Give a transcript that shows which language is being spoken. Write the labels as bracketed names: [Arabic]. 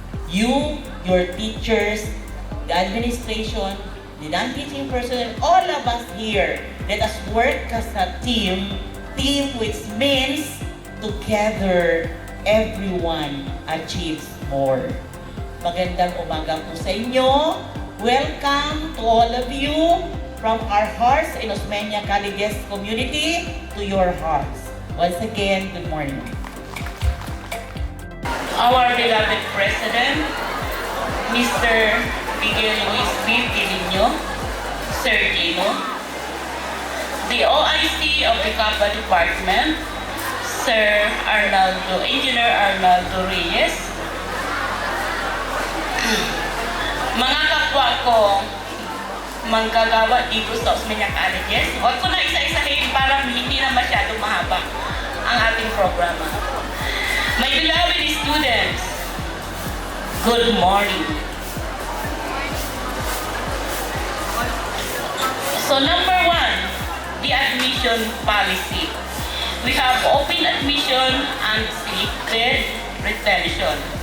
[English] You, your teachers, the administration, the non-teaching personnel, all of us here, let us work as a team which means together, everyone achieves more. [Filipino] Magandang umaga po sa inyo. [English] Welcome to all of you from our hearts in Osmeña Colleges community to your hearts. Once again, good morning. Our beloved President, Mr. [Filipino] Miguel Luis B. Quirino, Sir Gino, the OIC of the CAPA Department, Sir Engineer Arnaldo Reyes, mga kapwa ko, manggagawa dito sa Osmeña Colleges. Huwag ko na isa-isahin para hindi na masyadong mahaba ang ating programa. [English] My beloved students, good morning. So number 1, the admission policy. We have open admission and selected retention.